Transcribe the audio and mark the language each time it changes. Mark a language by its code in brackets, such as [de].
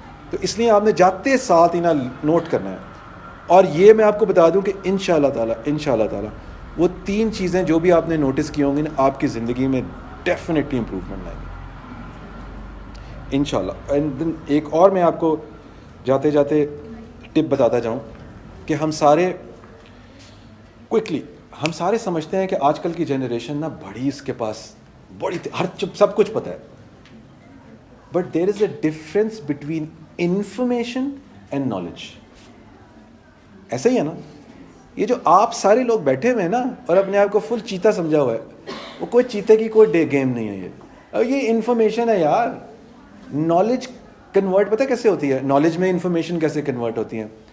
[ur] تو اس لیے آپ نے جاتے ساتھ ہی نا نوٹ کرنا ہے. اور یہ میں آپ کو بتا دوں کہ انشاءاللہ تعالی وہ 3 چیزیں جو بھی آپ نے نوٹس کی ہوں گی نا آپ کی زندگی میں [en] definitely improvement [ur] لائیں گے انشاءاللہ. [en] and then [ur] ایک اور میں آپ کو جاتے جاتے ٹپ بتاتا جاؤں کہ ہم سارے کوئکلی ہم سارے سمجھتے ہیں کہ آج کل کی جنریشن نا بڑی, اس کے پاس بڑی سب کچھ پتہ ہے. [en] But there is a difference between information and knowledge. [ur] ایسا ہی ہے نا, یہ جو آپ سارے لوگ بیٹھے ہوئے ہیں نا اور اپنے آپ کو فل چیتا سمجھا ہوا ہے, وہ کوئی چیتے کی کوئی ڈے گیم نہیں ہے. یہ انفارمیشن ہے یار. نالج کنورٹ پتہ کیسے ہوتی ہے, نالج میں انفارمیشن کیسے کنورٹ ہوتی ہیں.